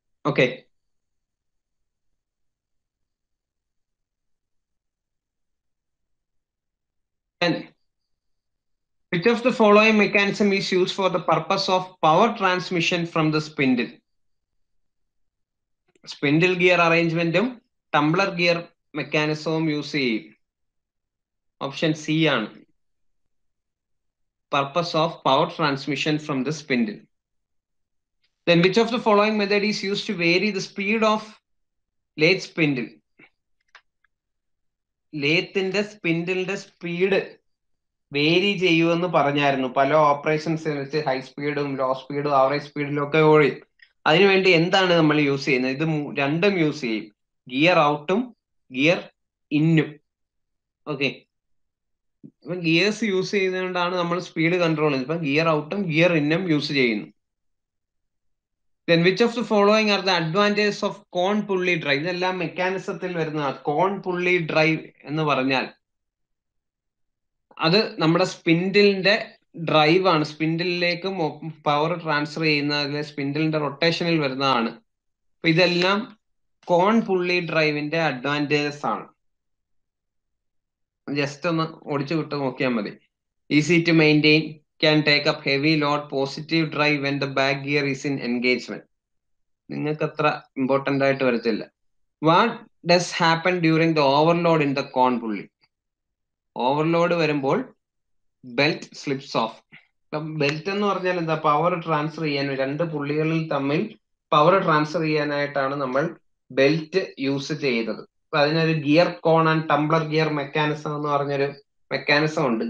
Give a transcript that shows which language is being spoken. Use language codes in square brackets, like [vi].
[en] Okay, which of the following mechanism is used for the purpose of power transmission from the spindle? [ml] Spindle gear അറേഞ്ച്മെന്റും Tumblr gear മെക്കാനിസവും use ചെയ്യും. Option C ആണ്. [en] Purpose of power transmission from the spindle. Then which of the following method is used to vary the speed of lathe spindle? [ml] ലേത്തിന്റെ സ്പിൻഡിലിന്റെ speed vary ചെയ്യുമെന്ന് പറഞ്ഞായിരുന്നു. പല operations വെച്ച് high സ്പീഡും law സ്പീഡും average സ്പീഡിലും ഒക്കെ ഓടി. അതിനുവേണ്ടി എന്താണ് നമ്മൾ യൂസ് ചെയ്യുന്നത്? ഇത് രണ്ടും യൂസ് ചെയ്യും. ഗിയർ ഔട്ടും ഗിയർ ഇന്നും. ഓക്കെ, ഇപ്പൊ ഗിയേഴ്സ് യൂസ് ചെയ്യുന്നതുകൊണ്ടാണ് നമ്മൾ സ്പീഡ് കൺട്രോൾ ചെയ്യുന്നത്. ഇപ്പൊ ഗിയർ ഔട്ടും ഗിയർ ഇന്നും യൂസ് ചെയ്യുന്നു. [en] Then which of the following are the advantages of cone pulley drive? [ml] ഇതെല്ലാം മെക്കാനിസത്തിൽ വരുന്ന കോൺ പുള്ളി ഡ്രൈവ് എന്ന് പറഞ്ഞാൽ അത് നമ്മുടെ സ്പിൻഡിലിന്റെ ഡ്രൈവ് ആണ്. സ്പിൻഡിലേക്ക് പവർ ട്രാൻസ്ഫർ ചെയ്യുന്ന സ്പിൻഡിലിന്റെ റൊട്ടേഷനിൽ വരുന്നതാണ്. അപ്പൊ ഇതെല്ലാം കോൺ പുള്ളി ഡ്രൈവിന്റെ അഡ്വാൻറ്റേജസ് ആണ്. ജസ്റ്റ് ഒന്ന് ഓടിച്ചു വിട്ട് നോക്കിയാൽ മതി. [en] Easy to maintain, can take up heavy load, positive drive when the back gear is in engagement. [ml] നിങ്ങൾക്ക് അത്ര ഇമ്പോർട്ടന്റ് ആയിട്ട് വരത്തില്ല. [en] What does happen during the overload in the cone pulley? [ml] Overload വരുമ്പോൾ [en] Belt slips off. [ml] ബെൽറ്റ് എന്ന് പറഞ്ഞാൽ എന്താ? Power transfer ചെയ്യാൻ, രണ്ട് പുള്ളികളിൽ തമ്മിൽ പവർ ട്രാൻസ്ഫർ ചെയ്യാനായിട്ടാണ് നമ്മൾ ബെൽറ്റ് യൂസ് ചെയ്തത്. അപ്പൊ അതിനൊരു gear cone and Tumblr gear mechanism എന്ന് പറഞ്ഞൊരു മെക്കാനിസം ഉണ്ട്.